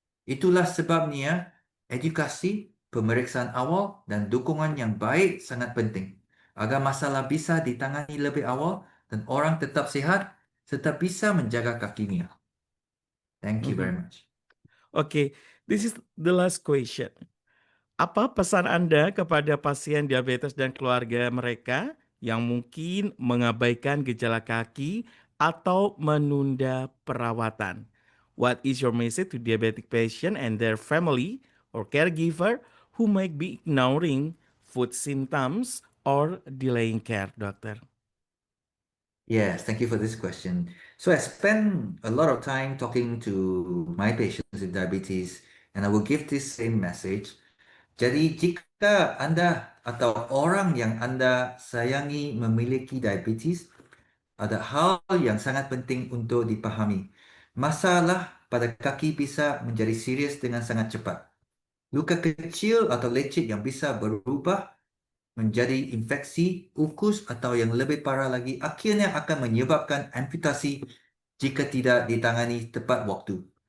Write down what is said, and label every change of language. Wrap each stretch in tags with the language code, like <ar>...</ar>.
<id>Itulah sebabnya edukasi, pemeriksaan awal dan dukungan yang baik sangat penting agar masalah bisa ditangani lebih awal dan orang tetap sihat serta bisa menjaga kakinya.</id> <en>Thank you very Mhm. much. Oke, this is the last question.</en> <id>Apa pesan Anda kepada pasien diabetes dan keluarga mereka yang mungkin mengabaikan gejala kaki atau menunda perawatan?</id> <en>What is your message to diabetic patient and their family or caregiver who might be ignoring food symptoms or delaying care, dokter? Yes, thank you for this question. So I spend a lot of time talking to my patients with diabetes, and I will give this same message.</en> <id>Jadi, jika Anda atau orang yang Anda sayangi memiliki diabetes, ada hal yang sangat penting untuk dipahami. Masalah pada kaki bisa menjadi serius dengan sangat cepat. Luka kecil atau lecet yang bisa berubah menjadi infeksi, ukus atau yang lebih parah lagi akhirnya akan menyebabkan amputasi jika tidak ditangani tepat waktu.</id>